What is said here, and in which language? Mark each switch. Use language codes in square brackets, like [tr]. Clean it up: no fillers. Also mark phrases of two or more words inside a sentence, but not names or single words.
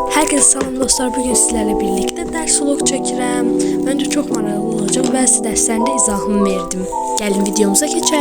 [tr] Herkese salam dostlar, bugün sizlerle birlikte ders vlog çəkirəm. Bence çok [az] maraqlı olacaq. Bəzi dərslərində izahımı verdim. Gəlin videomuza keçək.